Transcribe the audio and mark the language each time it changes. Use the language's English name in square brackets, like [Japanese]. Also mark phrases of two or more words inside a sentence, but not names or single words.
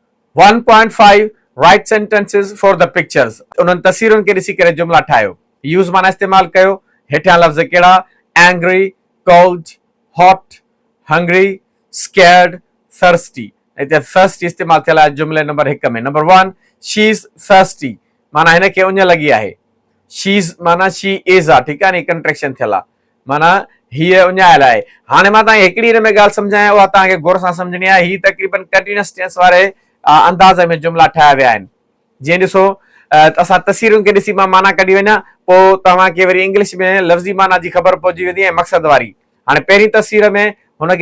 [Sindhi] 1.5 [English] Write sentences for the pictures [Sindhi] उन तस्वीरुनि खे ॾिसी करे जुमला ठाहियो यूज माना इस्तेमाल कयो हेठियां लफ़्ज़ कहिड़ा [English] angry cold hot hungry scared thirsty [Sindhi] हिते थर्स्टी इस्तेमाल थियल आहे जुमले नंबर 1 में नंबर 1 [English] She is thirsty [Sindhi] माना हिनखे उञ लगी आहे [English] She is [Sindhi] माना [English] She is [Sindhi] आहे ठीकु आहे नी कंट्रेक्शन थियल आहे माना हीअ उञायल आहे हाणे मां तव्हांखे हिकिड़ी हिन में ॻाल्हि सम्झायां उहा तव्हांखे गौर सां सम्झणी आहे ही तक़रीबन [English] continuous tense [Sindhi] वारे अंदाज़ में जुमला ठाहिया विया आहिनि जीअं ॾिसो असां तस्वीरुनि खे ॾिसी मां माना कढी वञा पोइ तव्हांखे वरी इंग्लिश में लफ़्ज़ी माना जी ख़बर पहुची वेंदी ऐं मक़सद वारी हाणे पहिरीं तस्वीर में हुनखे